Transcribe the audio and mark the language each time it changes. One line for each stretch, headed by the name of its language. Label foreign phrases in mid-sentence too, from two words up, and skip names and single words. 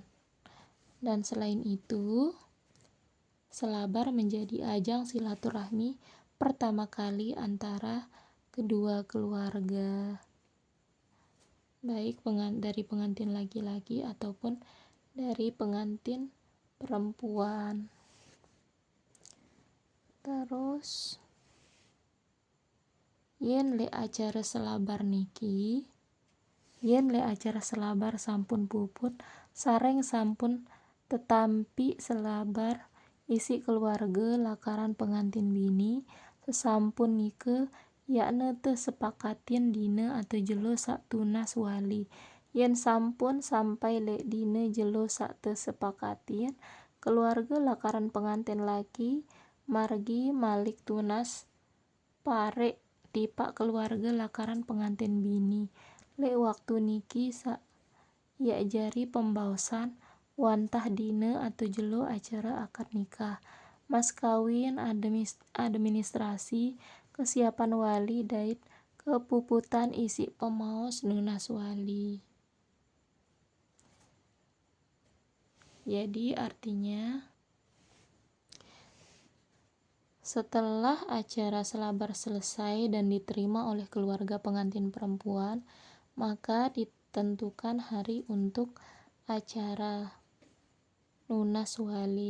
Indonesian: Dan selain itu, selabar menjadi ajang silaturahmi pertama kali antara kedua keluarga, baik dari pengantin laki-laki ataupun dari pengantin perempuan.
Sasak: Terus yen le acara selabar sampun puput sareng sampun tetampi selabar isi keluarga lakaran pengantin bini sesampun nike yakne teu sepakatin dina atau jelo sak tunas wali. Yen sampun sampai le dina jelo sak teu sepakatin, keluarga lakaran pengantin laki margi malik tunas pare tipak keluarga lakaran pengantin bini. Le waktu niki sak ya jari pembaosan wantah dina atau jelo acara akad nikah, mas kawin, administrasi, kesiapan wali dait kepuputan isi pemaos nunas wali.
Indonesian: Jadi artinya setelah acara selabar selesai dan diterima oleh keluarga pengantin perempuan, maka ditentukan hari untuk acara lunas wali.